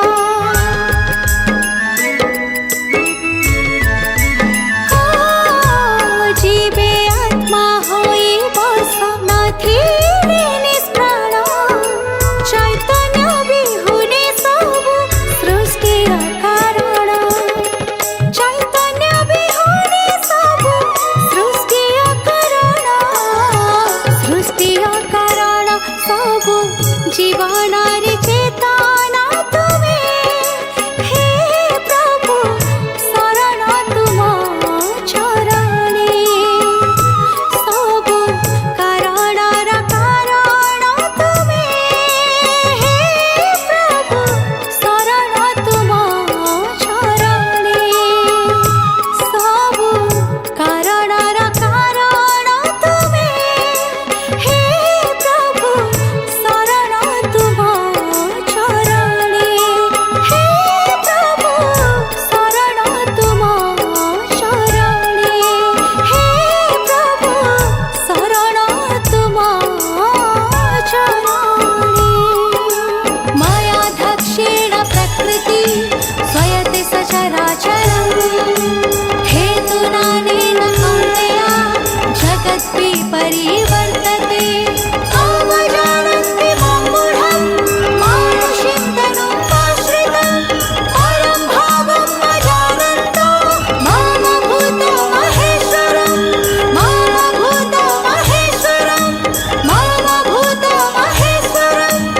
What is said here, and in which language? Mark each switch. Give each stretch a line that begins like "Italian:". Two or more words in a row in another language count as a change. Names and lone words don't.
Odia: ଜୀବେ ଆତ୍ମା ହୋଇ ବସ ନଥିଲେ ନିଷ୍ପ୍ରାଣ ଚୈତନ୍ୟ ବିହୁନେ ସବୁ ସୃଷ୍ଟି କାରଣ ଚୈତନ୍ୟ ବିହୁନେ ସବୁ ସୃଷ୍ଟି କାରଣ ସବୁ ଜୀବନ ରେ ଚେତନା ତୁମେ ହେ ପ୍ରଭୁ ଶରଣ ତୁମ ଚରଣେ ସବୁ କାରଣର କାରଣ ତୁମେ ହେ ପ୍ରଭୁ ଶରଣ ତୁମ ଚରଣେ ସବୁ କାରଣର କାରଣ ତୁମେ ହେ ପ୍ରଭୁ ଶରଣ ତୁମ ଚରଣେ ହେ ପ୍ରଭୁ ଶରଣ ତୁମ ଚରଣେ ହେ ପ୍ରଭୁ ଶରଣ ତୁମ
Sanskrit: चरणे मायाध्यक्षेण प्रकृति स्वयते सचराचरम् हेतुनानेन कौन्तेय जगद्वि परिवर्तते अवजानन्ति मां मूढं मानुषीं तनुमाश्रितं परं भावं न जानन्तो मम भूतो महेश्वरं मम भूतो महेश्वरं मम भूतो महेश्वरम्